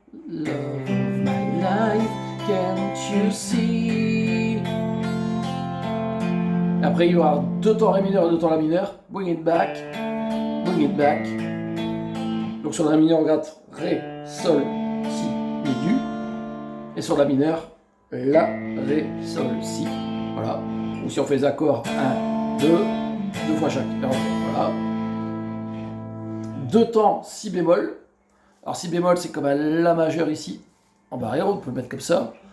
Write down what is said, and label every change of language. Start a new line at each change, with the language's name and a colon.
English: Love of my life, can't you see?
French: Après il y aura 2 temps Ré mineur et 2 temps La mineur.
English: Bring it back, bring it back.
French: Donc sur la mineur on gratte Ré, Sol, Si, Mi aigu. Et sur la mineur, La, Ré, Sol, Si. Voilà. Ou si on fait les accords 1, 2, 2 fois chaque. Voilà. 2 temps Si bémol. Alors Si bémol c'est comme un La majeur ici, en barré, on peut le mettre comme ça.